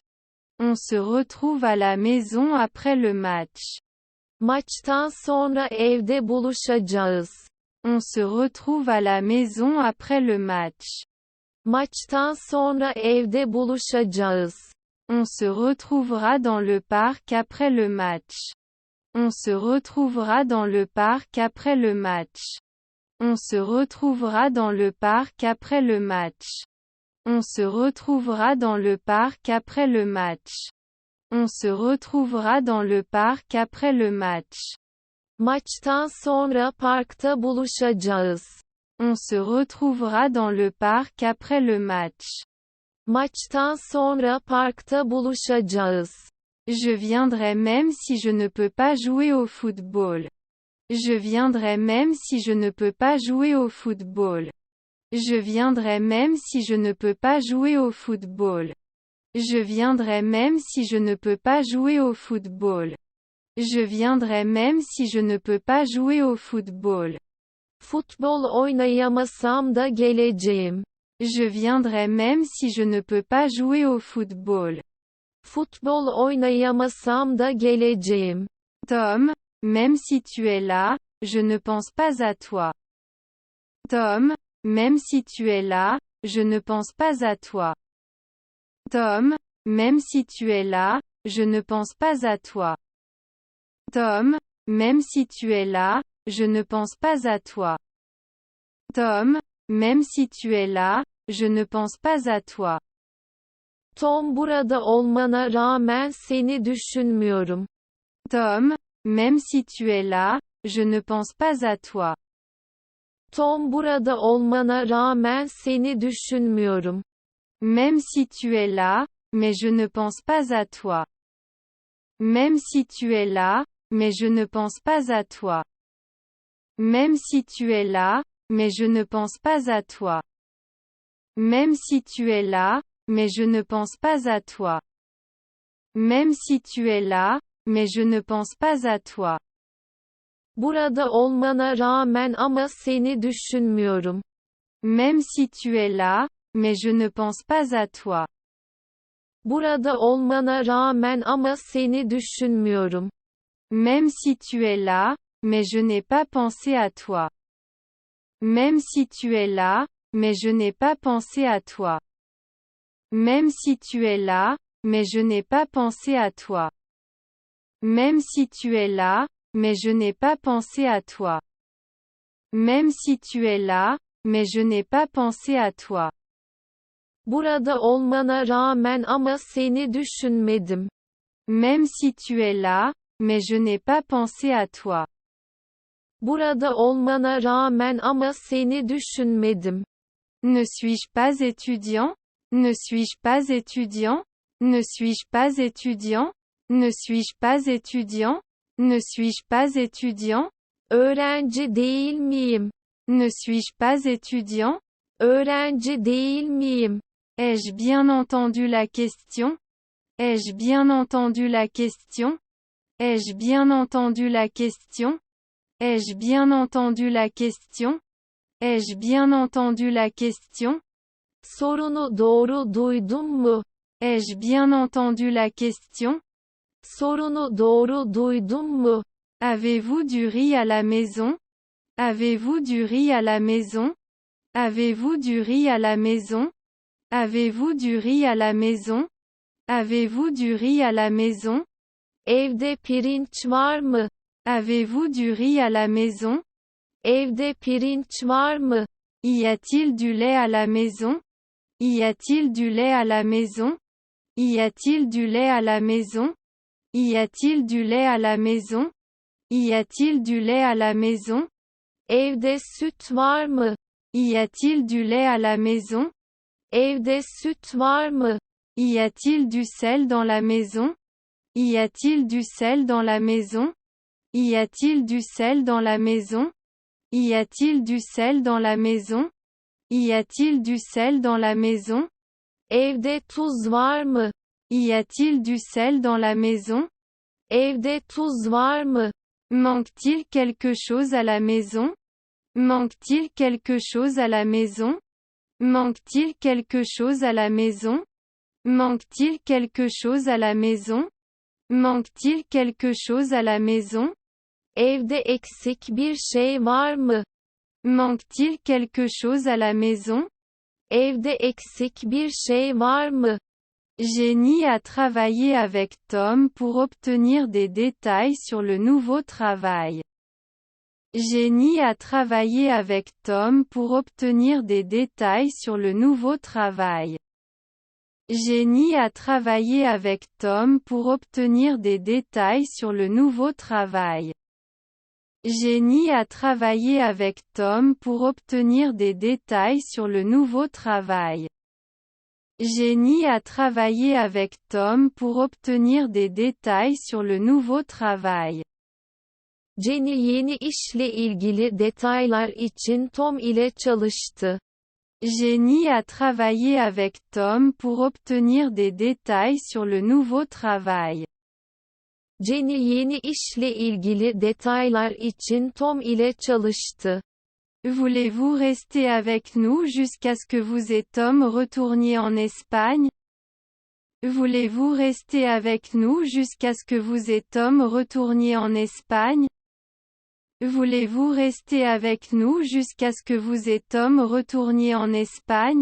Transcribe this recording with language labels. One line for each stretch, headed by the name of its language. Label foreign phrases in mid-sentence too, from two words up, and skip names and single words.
French: On se retrouve à la maison après le match.
Turkish: Maçtan sonra evde buluşacağız.
French: On se retrouve à la maison après le match.
Turkish: Maçtan sonra evde buluşacağız.
French: On se retrouvera dans le parc après le match. On se retrouvera dans le parc après le match. On se retrouvera dans le parc après le match. On se retrouvera dans le parc après le match. On se retrouvera dans le parc après le match.
Turkish: Maçtan sonra parkta buluşacağız.
French: On se retrouvera dans le parc après le match.
Turkish: Maçtan sonra parkta buluşacağız.
French: Je viendrai même si je ne peux pas jouer au football. Je viendrai même si je ne peux pas jouer au football. Je viendrai même si je ne peux pas jouer au football. Je viendrai même si je ne peux pas jouer au football. Je viendrai même si je ne peux pas jouer au football.
Turkish: Futbol oynayamasam da geleceğim.
French: Je viendrai même si je ne peux pas jouer au football.
Turkish: Futbol oynayamasam da geleceğim.
French: Tom, même si tu es là, je ne pense pas à toi. Tom, même si tu es là, je ne pense pas à toi. Tom, même si tu es là, je ne pense pas à toi. Tom, même si tu es là, je ne pense pas à toi. Tom, même si tu es là, je ne pense pas à toi.
Turkish: Tom, burada olmana rağmen seni düşünmüyorum.
French: Tom, même si tu es là, je ne pense pas à toi.
Turkish: Tom, burada olmana rağmen seni düşünmüyorum.
French: Même si tu es là, mais je ne pense pas à toi. Même si tu es là, mais je ne pense pas à toi. Même si tu es là, mais je ne pense pas à toi. Même si tu es là, mais je ne pense pas à toi. Même si tu es là, mais je ne pense pas à toi.
Turkish: Burada olmana rağmen ama seni düşünmüyorum.
French: Même si tu es là, mais je ne pense pas à toi.
Turkish: Burada olmana rağmen ama seni düşünmüyorum.
French: Même si tu es là, mais je n'ai pas pensé à toi. Même si tu es là, mais je n'ai pas pensé à toi. Même si tu es là, mais je n'ai pas pensé à toi. Même si tu es là, mais je n'ai pas pensé à toi. Même si tu es là, mais je n'ai pas pensé à toi.
Turkish: Burada olmana rağmen ama seni düşünmedim.
French: Même si tu es là, mais je n'ai pas pensé à toi.
Turkish: Burada olmana rağmen ama seni düşünmedim.
French: Ne suis-je pas étudiant? Ne suis-je pas étudiant? Ne suis-je pas étudiant? Ne suis-je pas étudiant? Ne suis-je pas étudiant?
Turkish: Öğrenci değil miyim?
French: Ne suis-je pas étudiant?
Turkish: Öğrenci değil miyim?
French: Ai-je bien entendu la question? Ai-je bien entendu la question? Ai-je bien entendu la question? Ai-je bien entendu la question? Ai-je bien entendu la question?
Turkish: Sorunu doğru duydum mu?
French: Ai-je bien entendu la question?
Turkish: Sorunu doğru duydum mu?
French: Avez-vous du riz à la maison? Avez-vous du riz à la maison? Avez-vous du riz à la maison? Avez-vous du riz à la maison? Avez-vous du riz à la maison?
Turkish: Evde pirinç var mı?
French: Avez-vous du riz à la maison?
Turkish: Evde pirinç var mı?
French: Y a-t-il du lait à la maison? Y a-t-il du lait à la maison? Y a-t-il du lait à la maison? Y a-t-il du lait à la maison? Y a-t-il du lait à la maison?
Turkish: Evde süt var mı?
French: Y a-t-il du lait à la maison?
Turkish: Evde süt var mı?
French: Y a-t-il du sel dans la maison? Y a-t-il du sel dans la maison? Y a-t-il du sel dans la maison? Y a-t-il du sel dans la maison? Y a-t-il du sel dans la maison?
Turkish: Evde tuz var mı?
French: Y a-t-il du sel dans la maison?
Turkish: Evde tuz var mı?
French: Manque-t-il quelque chose à la maison? Manque-t-il quelque chose à la maison? Manque-t-il quelque chose à la maison? Manque-t-il quelque chose à la maison? Manque-t-il quelque chose à la maison?
Turkish: Evde eksik bir şey var mı?
French: Manque-t-il quelque chose à la maison?
Turkish: Evde eksik bir şey var mı?
French: Jenny a travaillé avec Tom pour obtenir des détails sur le nouveau travail. Jenny a travaillé avec Tom pour obtenir des détails sur le nouveau travail. Jenny a travaillé avec Tom pour obtenir des détails sur le nouveau travail. Jenny a travaillé avec Tom pour obtenir des détails sur le nouveau travail. Jenny a travaillé avec Tom pour obtenir des détails sur le nouveau travail.
Turkish: Jenny yeni işle ilgili detaylar için Tom ile çalıştı.
French: Jenny a travaillé avec Tom pour obtenir des détails sur le nouveau travail.
Turkish: Jenny yeni işle ilgili detaylar için Tom ile çalıştı.
French: Voulez-vous rester avec nous jusqu'à ce que vous et Tom retourniez en Espagne? Voulez-vous rester avec nous jusqu'à ce que vous et Tom retourniez en Espagne? Voulez-vous rester avec nous jusqu'à ce que vous et Tom retourniez en Espagne?